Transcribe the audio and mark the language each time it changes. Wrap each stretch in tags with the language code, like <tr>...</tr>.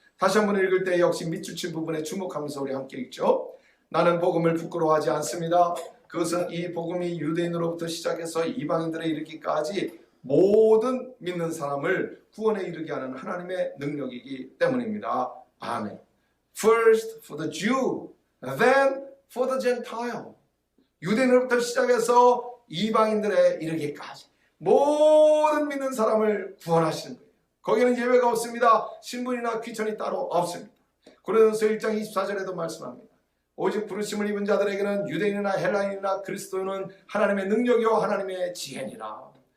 <ko>다시 한 번 읽을 때 역시 밑줄친 부분에 주목하면서 우리 함께 읽죠. 나는 복음을 부끄러워하지 않습니다. 그것은 이 복음이 유대인으로부터 시작해서 이방인들에 이르기까지 모든 믿는 사람을 구원에 이르게 하는 하나님의 능력이기 때문입니다. 아멘.</ko> <en>First for the Jew, then for the Gentile.</en> <ko>유대인으로부터 시작해서 이방인들에 이르기까지 모든 믿는 사람을 구원하시는 거예요. 거기는 예외가 없습니다. 신분이나 귀천이 따로 없습니다. 고린도서 1장 24절에도 말씀합니다. 오직 부르심을 입은 자들에게는 유대인이나 헬라인이나 그리스도인은 하나님의 능력이요 하나님의 지혜니라.</ko>